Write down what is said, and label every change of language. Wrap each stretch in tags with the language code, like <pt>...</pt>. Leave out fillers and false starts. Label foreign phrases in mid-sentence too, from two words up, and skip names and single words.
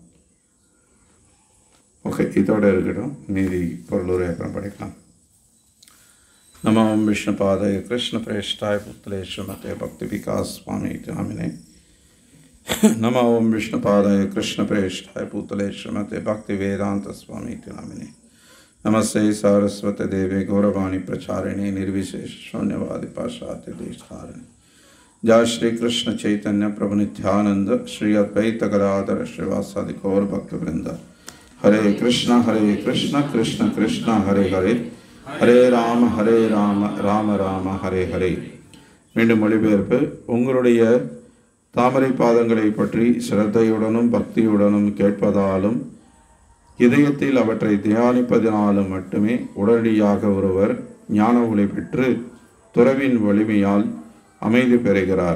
<ta>ஓகே, இதோட இருக்கட்டும். மீதி பொருளுரை அப்புறம் படிக்கலாம்.</ta> <sa>नमो विष्णुपादाय कृष्ण प्रेष्ठाय भूतले श्रीमते भक्ति विकास स्वामी नामिने. नमो विष्णुपादाय कृष्ण प्रेष्ठाय भूतले श्रीमते भक्ति वेदान्त स्वामी नामिने. नमस्ते सारस्वती देवे गौरवाणी प्रचारिणे निर्विशेष शून्यवादी पाशात्य देशधारिणी. जय श्री कृष्ण चैतन्य प्रभु नित्यानंद श्री अद्वैत गदाधर श्रीवासादि गौर भक्त वृंद. हरे कृष्ण कृष्ण कृष्ण हरे हरे, हरे राम राम राम हरे हरे.</sa> <ta>மீண்டும் மொழிபெயர்ப்பு. உங்களுடைய தாமரை பாதங்களை பற்றி சிரத்தையுடனும் பக்தியுடனும் கேட்பதாலும் இதயத்தில் அவற்றை தியானிப்பதனாலும் மட்டுமே உடனடியாக ஒருவர் ஞான ஒளி பெற்று துறவின் வலிமையால் அமைதி பெறுகிறார்.</ta>